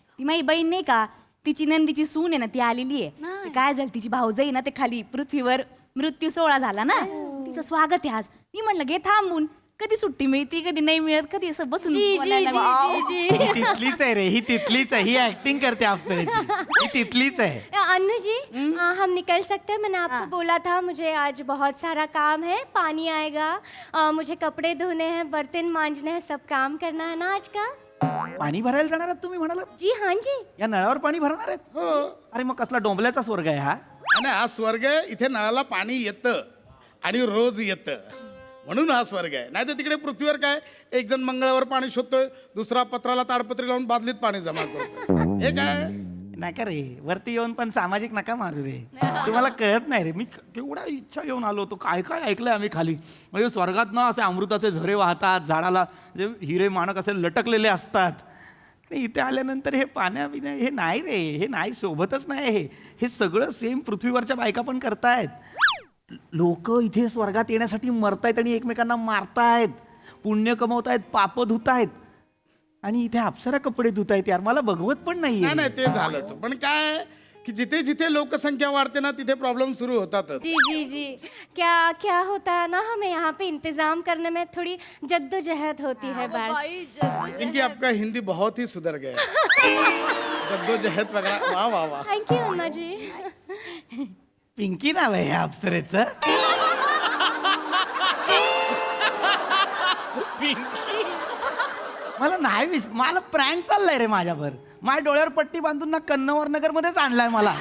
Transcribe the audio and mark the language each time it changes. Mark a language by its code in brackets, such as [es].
[mr] ती माझी बहीण नाही का, तिची नंदीची सून आहे ना, ती आलेली आहे. ते काय झालं, तिची भाऊजाई ना, ते खाली पृथ्वीवर मृत्यू सोहळा झाला ना, तिचं स्वागत आहे आज. मी म्हटलं घे थांबून, कधी सुट्टी मिळते कधी नाही मिळत, कधी असं बसून जी जी बोलायला. जी जी ही जी. तिथलीच आहे रे, ही तिथलीच आहे. ही ऍक्टिंग करते अप्सरेची, ही तिथलीच आहे. [hi] अनु जी हम निकल सकते हैं? मैंने आपको बोला था मुझे आज बहुत सारा काम है, पानी आएगा, मुझे कपड़े धोने हैं, बर्तन मांजने हैं, सब काम करना है ना आज का. [mr] पाणी भरायला जाणार आहात तुम्ही म्हणाला? [hi] जी हाँ जी. [mr] या नळावर पाणी भरणार आहेत? अरे मग कसला डोंबल्याचा स्वर्ग आहे हा. आणि हा स्वर्ग आहे, इथे नळाला पाणी येतं आणि रोज येतं, म्हणून हा स्वर्ग आहे. नाही तर तिकडे पृथ्वीवर काय, एक जण मंगळावर पाणी शोधतोय, दुसरा पत्राला ताडपत्री लावून बादलीत पाणी जमा करतोय. हे काय नका रे, वरती येऊन पण सामाजिक नका मारू रे. तुम्हाला कळत नाही रे. मी केवढा इच्छा घेऊन आलो होतो. काय काय ऐकलंय आम्ही खाली. म्हणजे स्वर्गात ना असे अमृताचे झरे वाहतात, झाडाला जे हिरे माणक असे लटकलेले असतात. आणि इथे आल्यानंतर हे पाण्या हे नाही रे, हे नाही, शोभतच नाही. हे सगळं सेम पृथ्वीवरच्या बायका पण करतायत. लोक इथे स्वर्गात येण्यासाठी मरतायत आणि एकमेकांना मारतायत, पुण्य कमवतायत, पाप धुतायत. आणि इथे अप्सरा कपडे धुतायत यार. मला बघवत पण नाही नाही. ते झालंच. पण काय की जिथे जिथे लोकसंख्या वाढते ना, तिथे प्रॉब्लेम सुरू होतातच. जी जी जी. [hi] क्या क्या होता है ना, हमें यहाँ पे इंतजाम करने में थोड़ी जद्दोजहद होती है बस. इनकी आपका हिंदी बहुत ही सुधर गया. [mr] जद्दोजहद वगैरह. वाह वाह वाह. [en] Thank you Anna ji. [mr] पिंकी नाव आहे ह्या अप्सरेचं. मला नाही मला प्रँक चाललाय रे माझ्यावर. माझ्या डोळ्यावर पट्टी बांधून ना कन्नवर नगर मध्येच आणलाय मला.